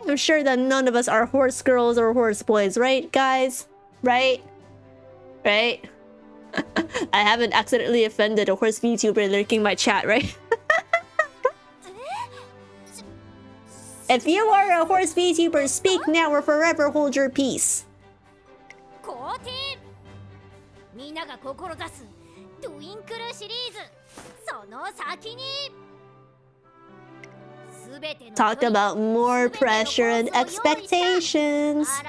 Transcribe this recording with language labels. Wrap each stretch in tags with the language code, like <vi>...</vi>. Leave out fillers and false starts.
<en>I am sure that none of us are horse girls or horse boys, right, guys? Right? Right? I haven't accidentally offended a horse VTuber lurking my chat, right? If you are a horse VTuber, speak now or forever hold your peace.</en> <ja>肯定みんなが志すトゥインクルシリーズその先に</ja> <en>Talk about more pressure and expectations.</en>